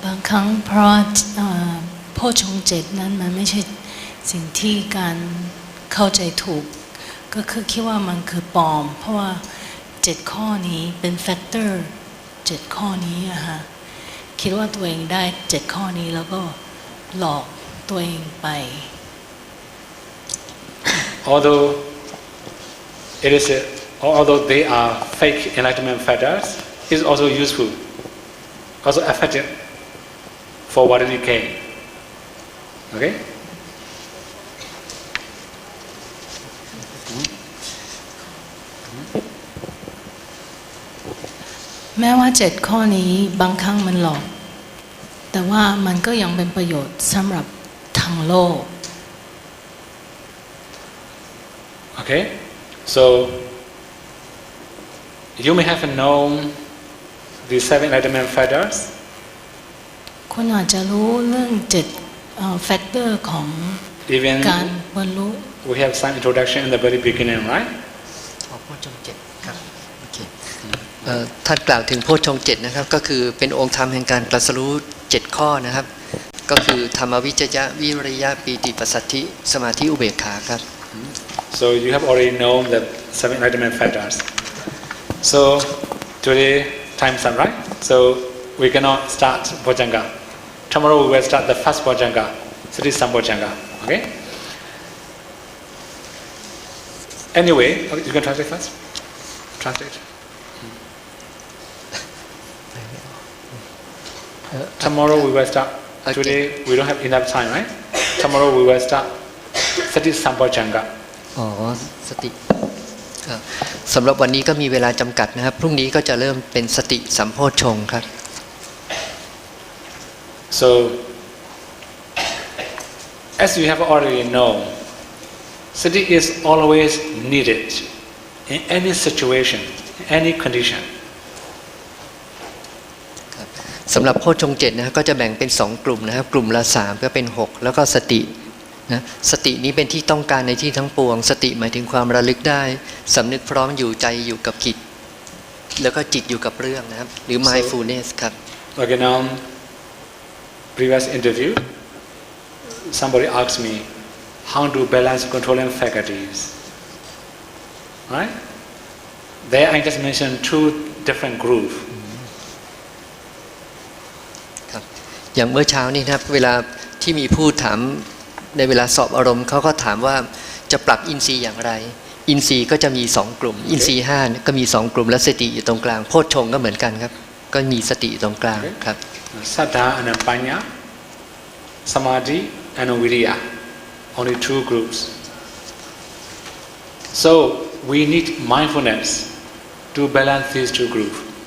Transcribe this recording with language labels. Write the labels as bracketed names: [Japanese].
[Thai] บางครั้งเพราะโพชฌงค์7นั้นมันไม่ใช่สิ่งที่การเข้าใจถูกก็คือคิดว่ามันคือปลอมเพราะว่า7ข้อนี้เป็นแฟกเตอร์7ข้อนี้อะฮะคิดว่าตัวเองได้7ข้อนี้แล้วก็หลอกตัวเองไป [English] Although they are fake enlightenment factors, it's also useful, also effective for worldly gain. Okay? [Thai] แม้ว่า7ข้อนี้บางครั้งมันหลอกแต่ว่ามันก็ยังเป็นประโยชน์สำหรับทางโลก [English] Okay? So, you may have known the seven enlightenment factors. [Thai] คุณอาจจะรู้เรื่องแฟกเตอร์ของ [English] Even [Thai] การบรรลุ [English] we have some introduction in the very beginning, right? [Thai] ออกโพชฌงค์เจ็ดครับโอเคท่านกล่าวถึงโพชฌงค์เจ็ดนะครับก็คือเป็นองค์ธรรมแห่งการตรัสรู้7ข้อนะครับก็คือธรรมวิจยะวิริยะปีติปัสสัทธิสมาธิอุเบกขาครับ [English] So you have already known the seven enlightenment factors. So today time's up, right? So we cannot start Bojjhanga. Tomorrow we will start the first Bojjhanga, Sati Sambojjhanga. Okay? Anyway, you can translate first. Translate. Tomorrow we will start. Today we don't have enough time, right? Tomorrow we will start Sati Sambojjhanga. [Thai] อ๋อสติสำหรับวันนี้ก็มีเวลาจำกัดนะครับพรุ่งนี้ก็จะเริ่มเป็นสติสัมโพชฌงค์ครับ [English] So, as you have already known, sati is always needed in any situation, in any condition. [Thai] สำหรับโพชฌงค์เจ็ดนะก็จะแบ่งเป็น2กลุ่มนะครับกลุ่มละ3ก็เป็น6แล้วก็สตินะสตินี้เป็นที่ต้องการในที่ทั้งปวงสติหมายถึงความระลึกได้สำนึกพร้อมอยู่ใจอยู่กับกิจแล้วก็จิตอยู่กับเรื่องนะครับหรือ mindfulness ครับ [English] Okay, now, previous interview, somebody asked me, how to balance controlling faculties? Right? There I just mentioned 2 different groups. [Thai] ครับอย่างเมื่อเช้านี้นะครับเวลาที่มีผู้ถามในเวลาสอบอารมณ์เขาก็ถามว่าจะปรับอินทรีย์อย่างไรอินทรีย์ก็จะมี2กลุ่มอินทรีย์5ก็มี2กลุ่มและสติอยู่ตรงกลางโพชฌงค์ก็เหมือนกันครับก็มีสติอยู่ตรงกลางครับ [English] Saddha and Panya, Samadhi and Viriya, only 2 groups. So we need mindfulness to balance these 2 groups.